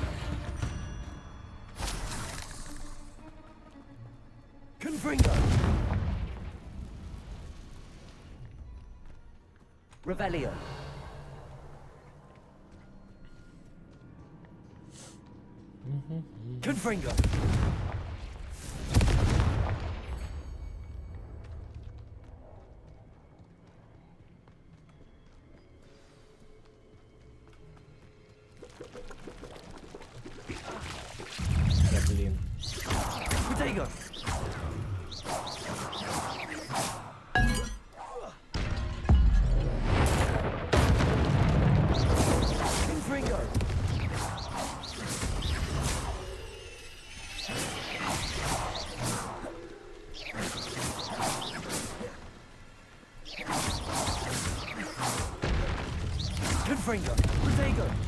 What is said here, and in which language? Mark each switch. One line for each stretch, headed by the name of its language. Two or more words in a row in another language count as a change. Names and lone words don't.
Latin: Confringo. Revelio. Confringo.
Russian: Да блин.
English: Potato.
Latin: Confringo. Confringo. Potato.